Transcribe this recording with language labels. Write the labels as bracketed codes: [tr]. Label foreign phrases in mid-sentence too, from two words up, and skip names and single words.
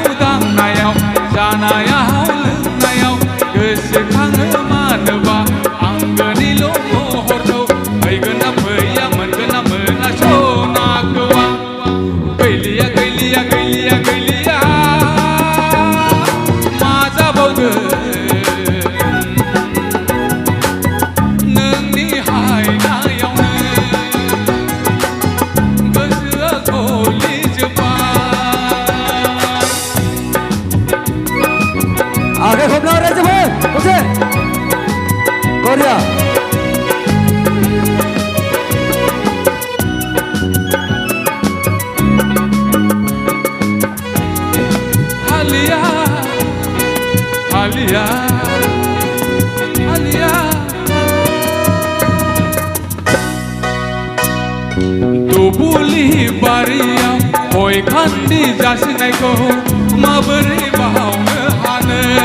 [brx] दांनायाव जानायाव लोंनायाव गोसोखाङो मानोबा आंगोनिल' महरखौ फैगोन ना फैया मोनगोन ना मोना सनाखौआ गैलिया मा जाबावगोन [hi] आगे घूमना रहे थे उसे कोरिया [brx] हालिया दुबुलि बारियाव गय खान्दि जासिनायखौ माबोरै बावनो हानो